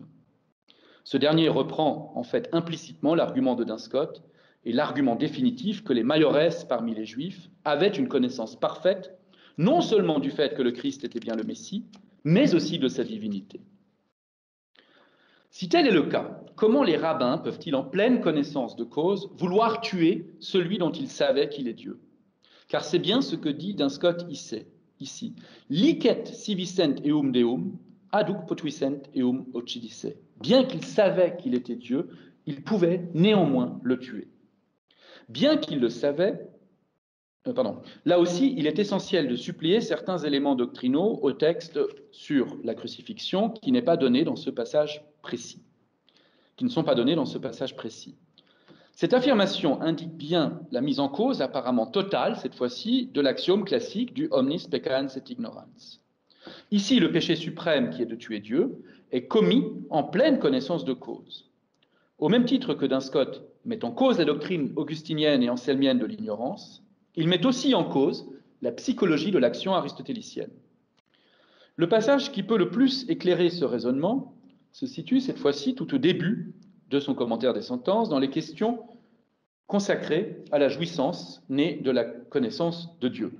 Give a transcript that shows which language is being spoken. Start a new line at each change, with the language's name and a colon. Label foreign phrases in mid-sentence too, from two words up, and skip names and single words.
French: Ce dernier reprend en fait implicitement l'argument de Duns Scott et l'argument définitif que les Maillorès parmi les Juifs avaient une connaissance parfaite, non seulement du fait que le Christ était bien le Messie, mais aussi de sa divinité. Si tel est le cas, comment les rabbins peuvent-ils, en pleine connaissance de cause, vouloir tuer celui dont ils savaient qu'il est Dieu? Car c'est bien ce que dit Duns Scott ici. ici.
Latin: Licet siviscent eum deum, aduc potuissent eum occidisse.
French: Bien qu'il savait qu'il était Dieu, il pouvait néanmoins le tuer. Bien qu'il le savait, là aussi, il est essentiel de suppléer certains éléments doctrinaux au texte sur la crucifixion qui n'est pas donné dans ce passage précis, qui ne sont pas donnés dans ce passage précis. Cette affirmation indique bien la mise en cause apparemment totale, cette fois-ci, de l'axiome classique du
Latin: omnis peccans et ignorans.
French: Ici, le péché suprême, qui est de tuer Dieu, est commis en pleine connaissance de cause. Au même titre que Duns Scotus met en cause la doctrine augustinienne et anselmienne de l'ignorance, il met aussi en cause la psychologie de l'action aristotélicienne. Le passage qui peut le plus éclairer ce raisonnement se situe cette fois-ci tout au début de son commentaire des sentences, dans les questions consacrées à la jouissance née de la connaissance de Dieu.